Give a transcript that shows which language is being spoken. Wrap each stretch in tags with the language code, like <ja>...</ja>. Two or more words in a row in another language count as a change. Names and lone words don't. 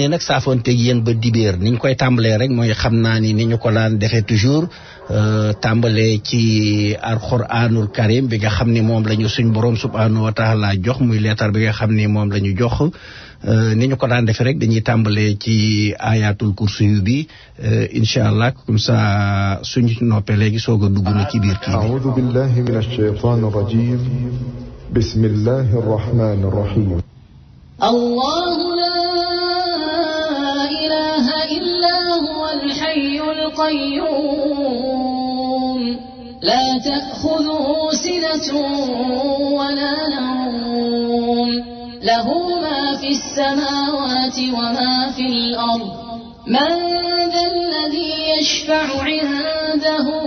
<wo>nag saafoonteeg yéen ba dibéer ni ñu koy tàmbalee rek mooy xam naa ni ñu ko daan defee toujours tàmbalee ci</wo> <ar>alxuraanul karim</ar> <wo>bi nga xam ni moom la ñu suñ borom</wo> <ar>subhanahu wa taala</ar> <wo>jox muy leetar bi nga xam ni moom la ñu jox ni ñu ko daan defee rek dañuy tàmbalee ci</wo> <ar>ayatul kursi</ar> <wo>bi</wo> <ar>incha allah</ar> <fr>comme ça</fr> <wo>suñu noppee léegi soog a dugg na ci biir kii bi.</wo> <ar>أعوذ بالله من الشيطان الرجيم بسم الله الرحمن الرحيم. الله لا إله إلا هو الحي القيوم لا تأخذه سنة ولا نوم له ما في السماوات وما في الأرض من ذا الذي يشفع عنده</ar>